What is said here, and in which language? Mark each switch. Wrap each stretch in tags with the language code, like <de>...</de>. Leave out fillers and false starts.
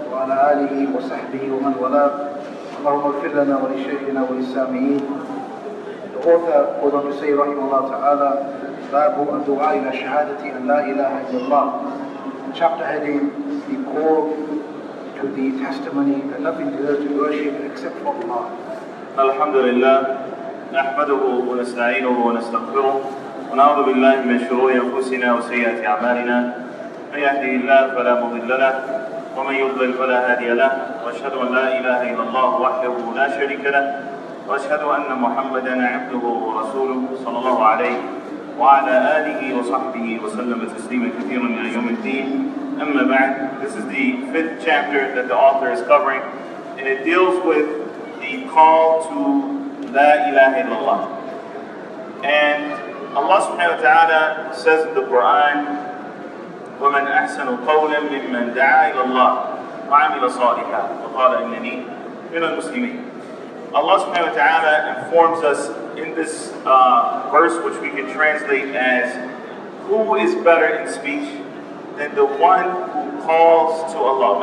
<ar>وعلى آله وصحبه ومن والاه اللهم اغفر لنا ولشيخنا وللسامعين.</ar> <en>The author goes on to say rahimahullah ta'ala</en> <ar>باب الدعاء إلى شهادة أن لا ilaha illallah.</ar> <en>Chapter heading: the call to the testimony that nothing deserves to be worshipped except for Allah.</en> <ar>الحمد لله نحمده ونستعينه ونستغفره ونعوذ بالله من شرور أنفسنا وسيئات أعمالنا. من يهده الله فلا مضل له ومن يضلل فلا هادي له، واشهد ان لا اله الا الله وحده لا شريك له، واشهد ان محمدا عبده ورسوله صلى الله عليه وعلى اله وصحبه وسلم تسليما كثيرا الى يوم الدين. اما بعد,</ar> <en>this is the 5th chapter that the author is covering, and it deals with the call to la ilaha illallah. And Allah subhanahu wa ta'ala says in the Quran,</en> <ar>وَمَنْ أَحْسَنُ قَوْلًا مِمَّنْ دَعَا إِلَى اللَّهِ وَعَمِلَ صَالِحًا وَقَالَ إِنَّنِي مِنَ الْمُسْلِمِينَ.</ar> <en>Allah subhanahu wa ta'ala informs us in this verse, which we can translate as, who is better in speech than the one who calls to Allah?</en>